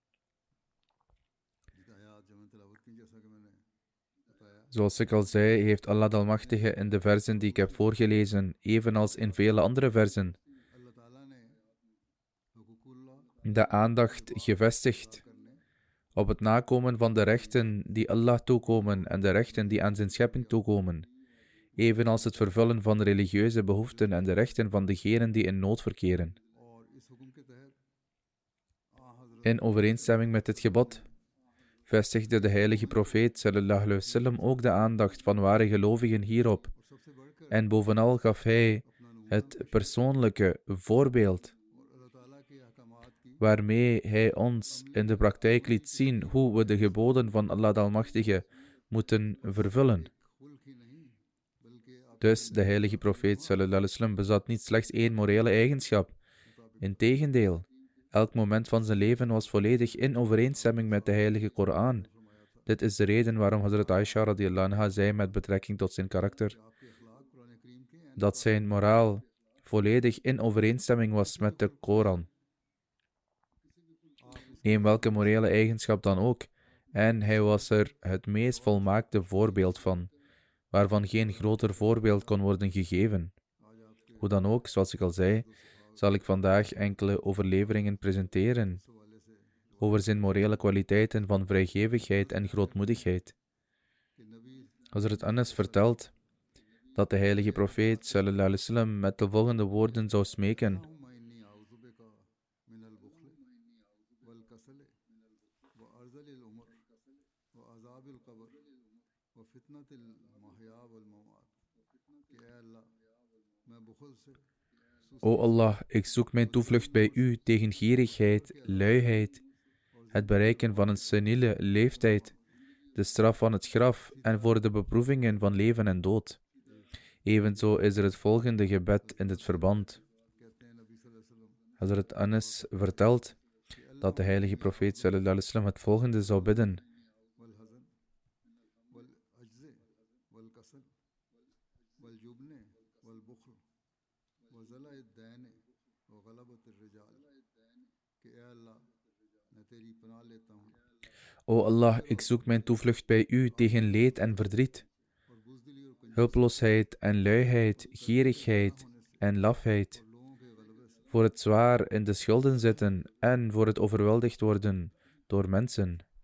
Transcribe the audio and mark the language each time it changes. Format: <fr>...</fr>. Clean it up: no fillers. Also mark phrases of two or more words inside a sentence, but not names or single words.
<nl>Zoals ik al zei, heeft Allah de Almachtige in de versen die ik heb voorgelezen, evenals in vele andere versen, de aandacht gevestigd op het nakomen van de rechten die Allah toekomen en de rechten die aan zijn schepping toekomen, evenals het vervullen van religieuze behoeften en de rechten van degenen die in nood verkeren. In overeenstemming met dit gebod vestigde de heilige profeet</nl> <ar>صلى الله عليه وسلم</ar> <nl>ook de aandacht van ware gelovigen hierop. En bovenal gaf hij het persoonlijke voorbeeld, waarmee hij ons in de praktijk liet zien hoe we de geboden van Allah de Almachtige moeten vervullen. Dus de heilige profeet</nl> <ar>صلى الله عليه وسلم</ar> <nl>bezat niet slechts één morele eigenschap. Integendeel, elk moment van zijn leven was volledig in overeenstemming met de heilige Koran. Dit is de reden waarom Hazrat Aisha</nl> <ar>رضي الله عنها</ar> <nl>zei met betrekking tot zijn karakter, dat zijn moraal volledig in overeenstemming was met de Koran. Neem welke morele eigenschap dan ook, en hij was er het meest volmaakte voorbeeld van, waarvan geen groter voorbeeld kon worden gegeven. Hoe dan ook, zoals ik al zei, zal ik vandaag enkele overleveringen presenteren over zijn morele kwaliteiten van vrijgevigheid en grootmoedigheid. Hazrat Anas vertelt dat de heilige profeet</nl> <ar>صلى الله عليه وسلم</ar> <nl>met de volgende woorden zou smeken: O Allah, ik zoek mijn toevlucht bij u tegen gierigheid, luiheid, het bereiken van een seniele leeftijd, de straf van het graf en voor de beproevingen van leven en dood. Evenzo is er het volgende gebed in dit verband. Hazrat Anas vertelt dat de heilige profeet</nl> <ar>صلى الله عليه وسلم</ar> <nl>het volgende zou bidden. O Allah, ik zoek mijn toevlucht bij u tegen leed en verdriet, hulpeloosheid en luiheid, gierigheid en lafheid, voor het zwaar in de schulden zitten en voor het overweldigd worden door mensen.</nl>